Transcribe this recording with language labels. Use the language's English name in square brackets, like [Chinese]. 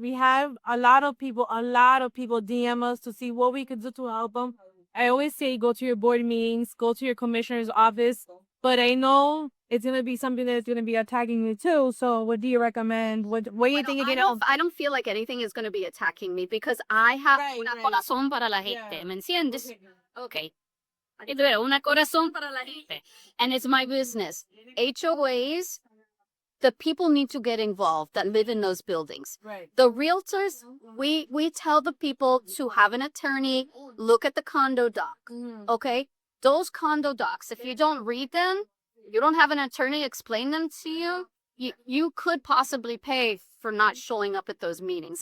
[English] We have a lot of people DM us to see what we could do to help them. I always say go to your board meetings, go to your commissioner's office, but I know it's going to be something that's going to be attacking you too. So what do you recommend? What do you think you're going to... I don't feel like anything is going to be attacking me, because I have una Right. [Spanish] corazón para la gente, ¿me entiendes? [English] Okay. [Spanish] Una corazón para la gente. [English] And it's my business. HOAs, the people need to get involved that live in those buildings. Right. The realtors, we tell the people to have an attorney look at the condo doc, okay? Those condo docs, if you don't read them, you don't have an attorney explain them to you, you could possibly pay for not showing up at those meetings.